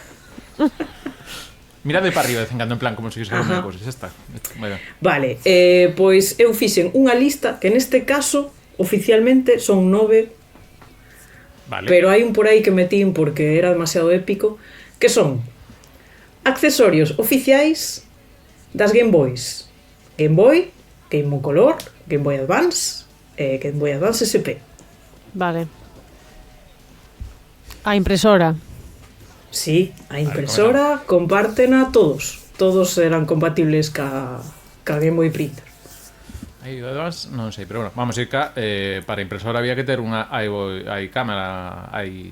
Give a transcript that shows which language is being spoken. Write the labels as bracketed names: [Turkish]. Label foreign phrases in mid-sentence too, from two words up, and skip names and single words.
[Galician] Mirade para arriba de cando en plan como se quixera unha cousa, xa está. Vale, pois eu fixen unha lista que neste caso oficialmente son 9. Vale. Pero hai un por aí que metín porque era demasiado épico, que son accesorios oficiais das Game Boys. Game Boy, Game Boy Color, Game Boy Advance e Game Boy Advance SP. Vale. A impresora. Sí, a impresora compártena todos. Todos eran compatibles ca Game Boy Printer. Aí además, non sei, pero bueno, [Spanish] vamos a ir [Galician] cá, para impresora había que ter unha hai cámara, hai